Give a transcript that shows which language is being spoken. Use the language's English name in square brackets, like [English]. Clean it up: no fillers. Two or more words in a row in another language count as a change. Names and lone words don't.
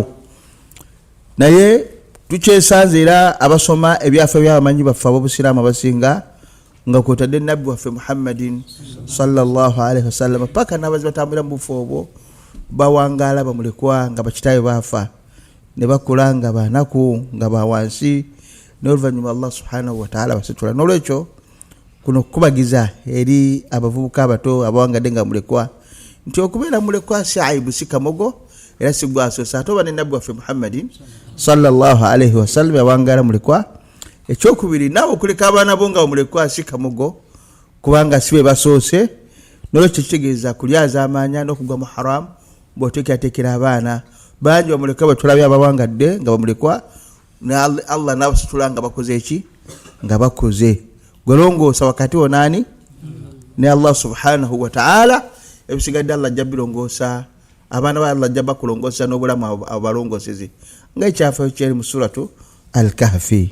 [Ganda] Naye tukyesanze era abasoma ebyafa by'abamanyi baffe ab'obusiraamu abasinga nga kwotadde nabbi waffe Muhammadin [Arabic] صلى الله عليه وسلم [Ganda] paka n'abazi batambulira mu bufo obwo bawangaala bamulekwa nga bakitaabe baafa ne bakula nga banaku nga bawansi n'oluvannyuma Allah [Arabic] سبحانه وتعالى [Ganda] basitula. N'olwekyo kuno kubagiza eri abavubuka abato abawangadde nga mulekwa nti okubeera mulekwa si aibu si kamogo era si gwasoosa ate oba ne nabbi waffe Muhammadin [Arabic] صلى الله عليه وسلم [Ganda] yawangaala mulekwa. Ekyokubiri naawe okuleka abaana bo nga mulekwa si kamogo kubanga sibe basoose. N'olwekyo kitegeeza kulyaza amaanya n'okugwa mu haramu bw'oteekerateekera abaana bangi bamulekwa batulabye abawangadde nga bamulekwa Allah n'abasitula nga bakoze eki nga bakoze gwelongoosa wakati wonaani ne Allah [Arabic] سبحانه وتعالى [Ganda] ebisigadde Allah ajja bilongoosa abaana ba Allah ajja bakulongoosa n'obulamu abalongoosezi nga ekyafa ekyeri mu suratu Al-Kahfi.